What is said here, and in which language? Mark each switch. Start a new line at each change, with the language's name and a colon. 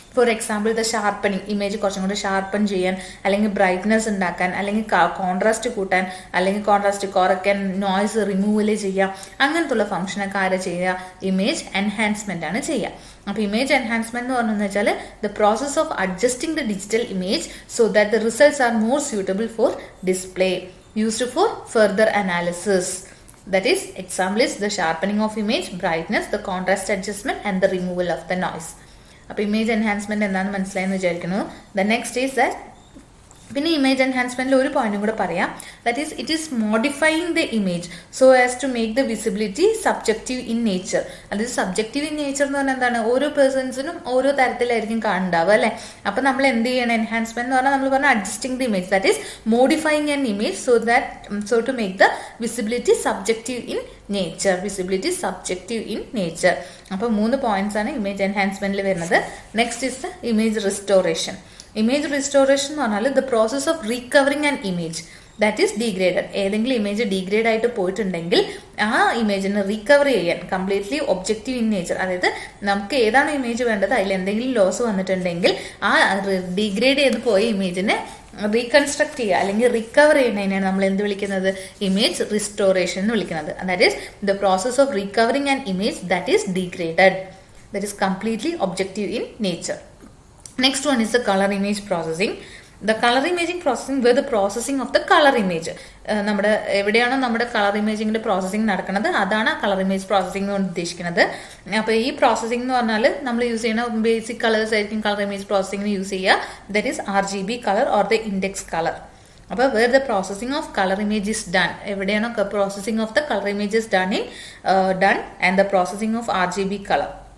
English: for example the sharpening,
Malayalam: image കുറച്ചും കൂടി sharpen ചെയ്യാൻ, അല്ലെങ്കിൽ ബ്രൈറ്റ്നസ് ഉണ്ടാക്കാൻ, അല്ലെങ്കിൽ കോൺട്രാസ്റ്റ് കൂട്ടാൻ, അല്ലെങ്കിൽ കോൺട്രാസ്റ്റ് കുറയ്ക്കാൻ, നോയ്സ് റിമൂവൽ ചെയ്യാം. അങ്ങനത്തുള്ള ഫംഗ്ഷനൊക്കെ ആരെ ചെയ്യുക? ഇമേജ് എൻഹാൻസ്മെന്റ് ആണ് ചെയ്യുക.
English: അപ്പോൾ image enhancement
Malayalam: എന്ന് പറഞ്ഞതെന്ന് വെച്ചാൽ
English: The process of adjusting the digital image so that the results are more suitable for display used for further analysis. That is, example is the sharpening of image, brightness, the contrast adjustment and the removal of the noise.
Malayalam: അപ്പോൾ image enhancement എന്താണെന്ന് മനസ്സിലായെന്ന് വിചാരിക്കുന്നു.
English: The next is that
Malayalam: പിന്നെ image എൻഹാൻസ്മെന്റിൽ ഒരു പോയിന്റും കൂടെ പറയാം.
English: That is it is modifying the image so as to make the visibility subjective in nature.
Malayalam: അതായത് സബ്ജക്റ്റീവ് ഇൻ നേച്ചർ എന്ന് പറഞ്ഞാൽ എന്താണ്, ഓരോ പേഴ്സൺസിനും ഓരോ തരത്തിലായിരിക്കും കാണുണ്ടാവുക അല്ലെ. അപ്പൊ നമ്മൾ എന്ത് ചെയ്യണം, എൻഹാൻസ്മെന്റ് എന്ന് പറഞ്ഞാൽ നമ്മൾ പറഞ്ഞ
English: Adjusting the image, that is modifying an image so to make the visibility subjective in nature. Visibility subjective in nature.
Malayalam: അപ്പൊ 3 പോയിന്റ്സ് ആണ് ഇമേജ് എൻഹാൻസ്മെന്റിൽ വരുന്നത്.
English: Next is the image restoration. Image restoration
Malayalam: എന്ന് പറഞ്ഞാൽ
English: The process of recovering an image that is degraded.
Malayalam: ഏതെങ്കിലും image degrade ആയിട്ട് പോയിട്ടുണ്ടെങ്കിൽ ആ ഇമേജിനെ recover ചെയ്യാൻ
English: completely objective in nature,
Malayalam: അതായത് നമുക്ക് ഏതാണ് ഇമേജ് വേണ്ടത് അതിൽ എന്തെങ്കിലും ലോസ് വന്നിട്ടുണ്ടെങ്കിൽ ആ ഡീഗ്രേഡ് ചെയ്ത് പോയ ഇമേജിനെ റീകൺസ്ട്രക്ട് ചെയ്യുക അല്ലെങ്കിൽ റിക്കവർ ചെയ്യുന്നതിനാണ് നമ്മൾ എന്ത് വിളിക്കുന്നത്, ഇമേജ് റിസ്റ്റോറേഷൻ എന്ന് വിളിക്കുന്നത്.
English: That is the process of recovering an image that is degraded, that is completely objective in nature. Next one is the color image processing. The color imaging processing where the processing of the color image.
Malayalam: നമ്മുടെ എവിടെയാണോ നമ്മുടെ colour ഇമേജിങ്ങിന്റെ processing നടക്കുന്നത് അതാണ് colour image processing കൊണ്ട് ഉദ്ദേശിക്കുന്നത്. അപ്പോൾ ഈ processing എന്ന് പറഞ്ഞാൽ നമ്മൾ യൂസ് ചെയ്യുന്ന ബേസിക് കളേഴ്സ് ആയിരിക്കും കളർ ഇമേജ് പ്രോസസ്സിംഗിന് യൂസ് ചെയ്യുക.
English: That is RGB colour or the index colour. അപ്പോൾ where the processing of colour image is done,
Malayalam: എവിടെയാണോ
English: Processing of the colour image is done and the processing of RGB colour.